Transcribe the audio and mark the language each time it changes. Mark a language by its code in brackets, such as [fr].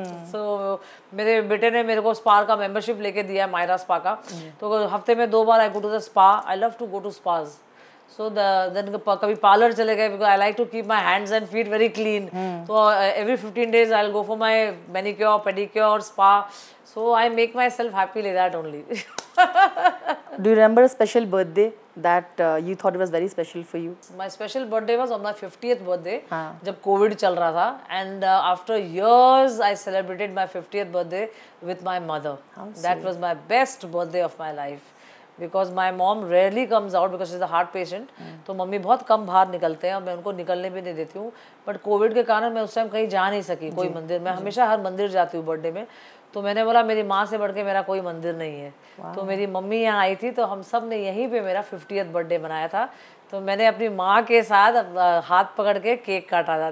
[hi] सो मेरे बेटे ने मेरे को स्पा का मेंबरशिप लेके दिया है, मायरा स्पा का, तो हफ्ते में 2 बार आई go to the spa. [en] I love to go to spas. So then [hi] कभी पार्लर चले गए, [en] Because I like to keep my hands and feet very clean, तो every 15 days I will go for my manicure, pedicure, spa. So I make myself happy like that only. Do you remember a special birthday that you thought it was very special for you? My special birthday was on my 50th birthday, [hi] जब COVID चल रहा था, [en] and after years I celebrated my 50th birthday with my mother. That was my best birthday of my life. Because my mom rarely comes out because she's a heart patient. [hi] तो mummy बहुत कम बाहर निकलते हैं और मैं उनको निकलने भी नहीं देती हूँ। बट कोविड के कारण मैं उस टाइम कहीं जा नहीं सकी, कोई मंदिर, मैं हमेशा हर मंदिर जाती हूँ बर्थडे में। तो मैंने बोला मेरी माँ से बढ़ के मेरा कोई मंदिर नहीं है। तो मेरी मम्मी यहाँ आई थी, तो हम सब ने यहीं पे मेरा 50th बर्थडे मनाया था। तो मैंने अपनी माँ के साथ हाथ पकड़ के केक काटा था।